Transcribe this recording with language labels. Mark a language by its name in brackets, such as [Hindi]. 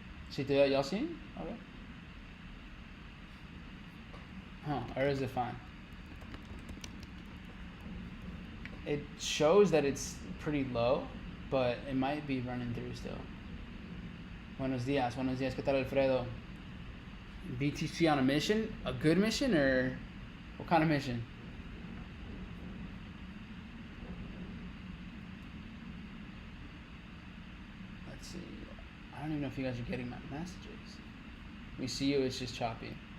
[English] See, y'all seen? Okay. Huh, or is it fine? It shows that it's pretty low, but it might be running through still. [Spanish] Buenos días, ¿qué tal, Alfredo? [English] BTC on a mission? A good mission, or what kind of mission? Let's see. I don't even know if you guys are getting my messages. We see you, it's just choppy.